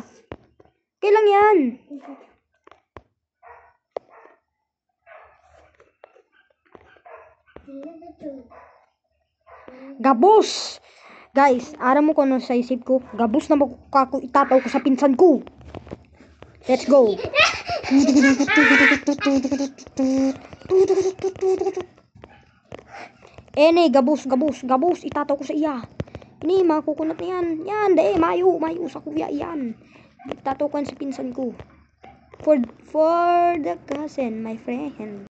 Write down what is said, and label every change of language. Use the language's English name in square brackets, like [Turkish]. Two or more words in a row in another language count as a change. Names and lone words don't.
[Bikol] Kailang yan? Gabos! Guys, aram mo ko ano sa isip ko. Gabos na magkako itataw ko sa pinsan ko. [English] Let's go. [Bikol] Gabos, itataw ko sa iya. Ini makukunat na yan. Yan, mayo sa kuya yan. Itataw ko sa pinsan ko. [English] For the cousin, my friend.